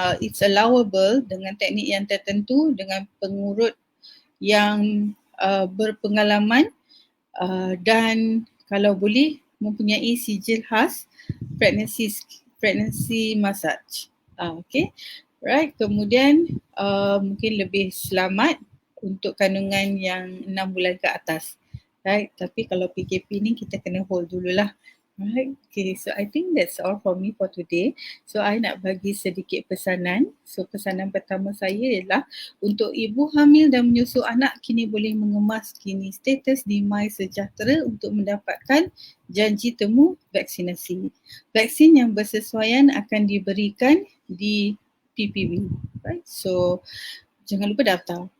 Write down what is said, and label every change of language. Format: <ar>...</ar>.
<en>It's allowable</en> <ms>dengan teknik yang tertentu, dengan pengurut yang berpengalaman dan kalau boleh mempunyai sijil khas pregnancy massage. Okay, right, kemudian mungkin lebih selamat untuk kandungan yang 6 bulan ke atas. Right, tapi kalau PKP ni kita kena hold dululah.</ms> <en>Right, okay, so I think that's all for me for today.</en> <ms>So I nak bagi sedikit pesanan. So pesanan pertama saya ialah untuk ibu hamil dan menyusu anak kini boleh mengemas kini status di MySejahtera untuk mendapatkan janji temu vaksinasi. Vaksin yang bersesuaian akan diberikan di PPV. Right, so jangan lupa daftar.</ms>